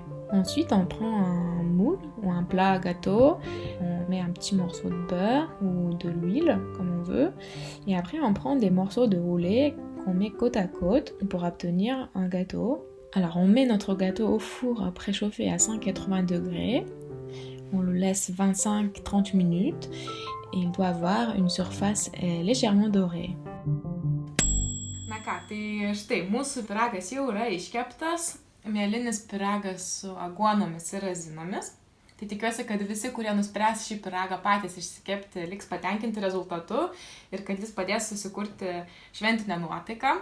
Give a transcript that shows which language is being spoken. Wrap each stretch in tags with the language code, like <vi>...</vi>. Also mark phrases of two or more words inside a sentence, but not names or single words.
<fr>Ensuite, on prend un moule ou un plat à gâteau, on met un petit morceau de beurre ou de l'huile, comme on veut, et après on prend des morceaux de roulé qu'on met côte à côte pour obtenir un gâteau. Alors on met notre gâteau au four préchauffé à 180 degrés, on le laisse 25-30 minutes et il doit avoir une surface légèrement dorée.</fr> <lt>Na ką, tai štai mūsų pyragas jau yra iškeptas. Mėlynis pyragas su aguonomis ir razinomis. Tai tikiuosi, kad visi, kurie nuspręs šį pyragą patys išsikepti, liks patenkinti rezultatu ir kad jis padės susikurti šventinę nuotaiką.</lt>